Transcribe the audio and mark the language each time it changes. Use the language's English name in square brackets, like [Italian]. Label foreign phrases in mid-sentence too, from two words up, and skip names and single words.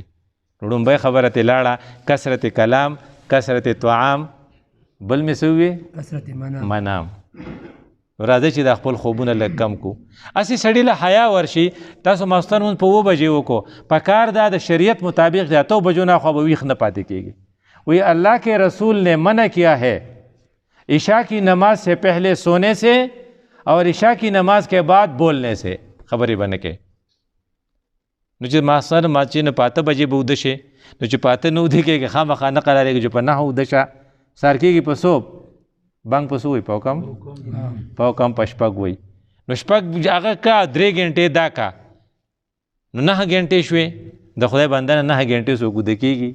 [Pashto] نو لومبۍ خبره ترې لاړه [Arabic] کثرت کلام کثرت طعام [Pashto] بل مې څه ووې [Arabic] کثرت منام. [Pashto] راځئ چې دا خپل خوبونه لږ کم کو. هسې سړي له حیا ورشي تاسو ماخوستن مونځ په 2 بجې وکړو په کار دا د شریعت مطابق د 8 بجو نه خوا به ویښ نه پاتې کېږي. [Urdu] وی اللہ کے رسول نے منع کیا ہے عشاء کی نماز سے پہلے سونے سے اور عشاء کی نماز کے بعد بولنے سے. [Pashto] خبرې به نه کوې. نو چې ماخوستن ماچې نه په 8 بجې به اوده شې نو چې په 8 نه اوده کېږي خامخا نه قرارېږي چې په 9 اوده شه. سار کېږي په صوب بانګ په څه وایي په کم په شپږ وایي. نو شپږ هغه کا 3 غنټې دا کا نو 9 غنټې شوې د خدای بنده نه 9 غنټې څوک اوده کېږي.